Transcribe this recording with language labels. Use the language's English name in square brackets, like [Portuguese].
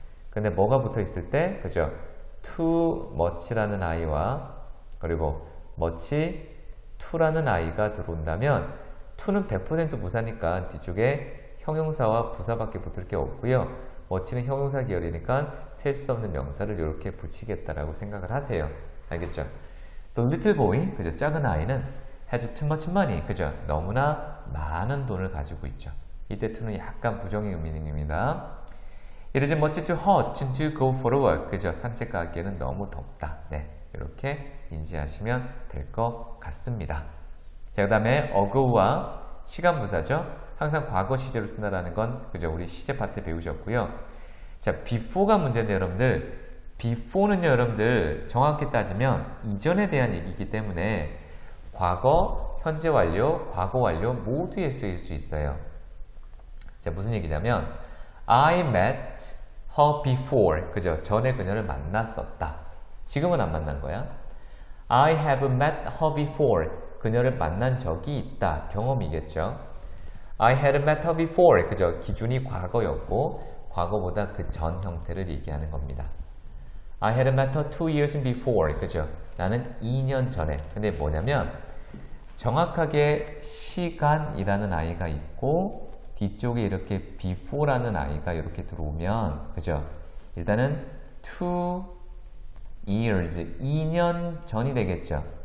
[Korean] 근데 뭐가 붙어 있을 때 그죠? too much라는 아이와 그리고 much to라는 아이가 들어온다면 to는 100% 부사니까 뒤쪽에 형용사와 부사밖에 붙을 게 없고요. what는 형용사 계열이니까 셀 수 없는 명사를 이렇게 붙이겠다라고 생각을 하세요. 알겠죠? [English] The little boy, [Korean] 그죠? 작은 아이는 [English] has too much money, [Korean] 그죠? 너무나 많은 돈을 가지고 있죠. 이때 to는 약간 부정의 의미입니다. [English] It is much too hot to go for a walk, [Korean] 그죠? 산책 가기에는 너무 덥다. 네, 이렇게 인지하시면 될 것 같습니다. 자, 그 다음에 ago와 시간 부사죠. 항상 과거 시제로 쓴다라는 건 그죠? 우리 시제 파트 배우셨고요. 자, before가 문제인데 여러분들, before는요, 여러분들 정확히 따지면 이전에 대한 얘기이기 때문에 과거, 현재 완료, 과거 완료 모두에 쓰일 수 있어요. 자, 무슨 얘기냐면 [English] I met her before, [Korean] 그죠? 전에 그녀를 만났었다. 지금은 안 만난 거야. [English] I have met her before, [Korean] 그녀를 만난 적이 있다. 경험이겠죠. [English] I had met her before, [Korean] 그죠? 기준이 과거였고 과거보다 그 전 형태를 얘기하는 겁니다. [English] I had met her 2 years before, [Korean] 그죠? 나는 2년 전에. 근데 뭐냐면 정확하게 시간이라는 아이가 있고 뒤쪽에 이렇게 before라는 아이가 이렇게 들어오면 그죠? 일단은 2 years, 2년 전이 되겠죠.